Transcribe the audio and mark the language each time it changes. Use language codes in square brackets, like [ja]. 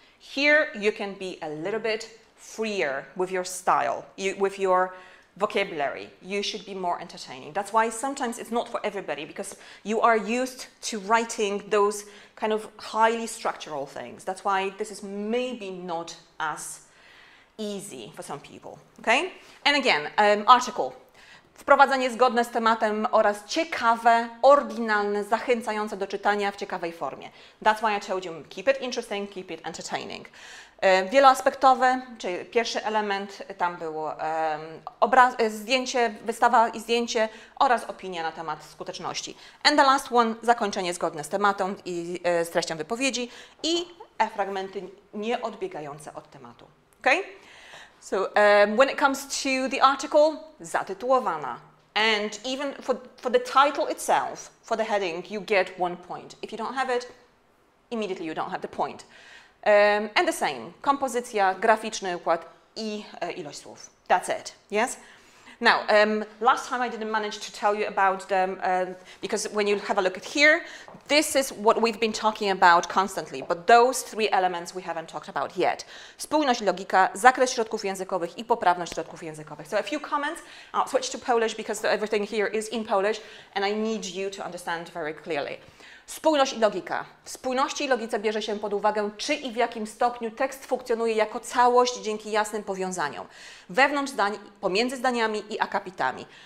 [en] Here you can be a little bit freer with your style, with your vocabulary. You should be more entertaining. That's why sometimes it's not for everybody, because you are used to writing those kind of highly structural things. That's why this is maybe not as easy for some people. Okay? And again, article. [pl] Wprowadzenie zgodne z tematem oraz ciekawe, oryginalne, zachęcające do czytania w ciekawej formie. [en] That's why I told you, keep it interesting, keep it entertaining. [pl] Wieloaspektowe, czyli pierwszy element, tam było zdjęcie, wystawa i zdjęcie oraz opinia na temat skuteczności. [en] And the last one, [pl] zakończenie zgodne z tematem i z treścią wypowiedzi i fragmenty nieodbiegające od tematu. [en] Okay? So when it comes to the article, [pl] zatytułowana. [en] And even for the title itself, for the heading, you get 1 point. If you don't have it, immediately you don't have the point. And the same, [pl] kompozycja, graficzny układ i ilość słów. [en] That's it, yes? Now, last time I didn't manage to tell you about them, because when you have a look at here, this is what we've been talking about constantly, but those three elements we haven't talked about yet. [pl] Spójność, logika, zakres środków językowych i poprawność środków językowych. [en] So a few comments. I'll switch to Polish because everything here is in Polish and I need you to understand very clearly. [pl] Spójność i logika. W spójności i logice bierze się pod uwagę, czy i w jakim stopniu tekst funkcjonuje jako całość dzięki jasnym powiązaniom wewnątrz zdań, pomiędzy zdaniami i akapitami.